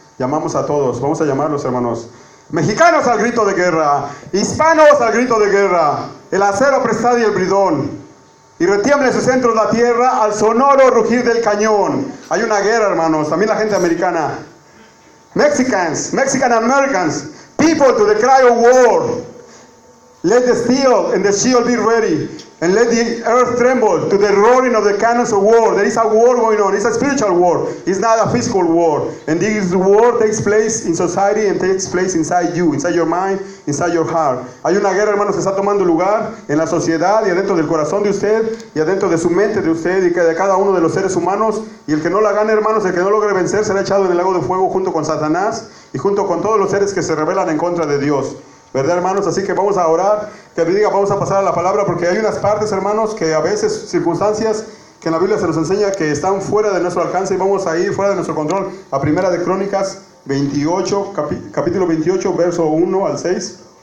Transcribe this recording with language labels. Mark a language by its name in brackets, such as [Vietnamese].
[Spanish] Llamamos a todos, vamos a llamarlos, hermanos. Mexicanos al grito de guerra, hispanos al grito de guerra, el acero prestado y el bridón, y retiemble en sus centros la tierra al sonoro rugir del cañón. Hay una guerra, hermanos, también la gente americana. [English] Mexican Americans, people to the cry of war. Let the steel and the shield be ready, and let the earth tremble to the roaring of the cannons of war. There is a war going on. It's a spiritual war. It's not a physical war. And this war takes place in society and takes place inside you, inside your mind, inside your heart. [Spanish] Hay una guerra, hermanos, que está tomando lugar en la sociedad y adentro del corazón de usted y adentro de su mente de usted y de cada uno de los seres humanos. Y el que no la gane, hermanos, el que no logre vencer, será echado en el lago de fuego junto con Satanás y junto con todos los seres que se rebelan en contra de Dios. ¿Verdad, hermanos? Así que vamos a orar, que bendiga, vamos a pasar a la palabra, porque hay unas partes, hermanos, que a veces, circunstancias que en la Biblia se nos enseña que están fuera de nuestro alcance, y vamos a ir fuera de nuestro control a Primera de Crónicas 28, capítulo 28, verso 1 al 6.